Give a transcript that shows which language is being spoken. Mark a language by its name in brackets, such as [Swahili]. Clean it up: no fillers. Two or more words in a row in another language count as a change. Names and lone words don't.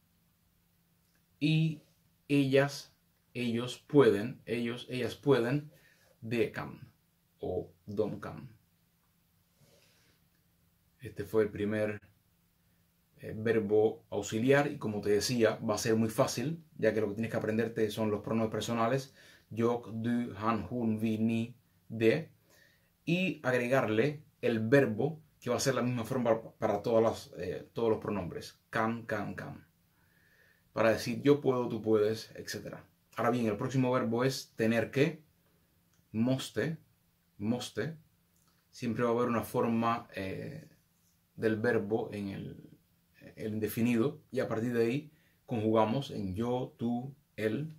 [Spanish] Y ellas, ellos pueden, ellos, ellas pueden, [Swedish] de, kan o dom, kan. [Spanish] Este fue el primer verbo auxiliar y como te decía va a ser muy fácil ya que lo que tienes que aprenderte son los pronombres personales yo, [Swedish] du, han, hun, vi, ni, [Spanish] de y agregarle el verbo que va a ser la misma forma para todos los pronombres can, para decir yo puedo, tú puedes, etc. Ahora bien, el próximo verbo es tener que, moste, siempre va a haber una forma del verbo en el indefinido y a partir de ahí conjugamos en yo, tú, él.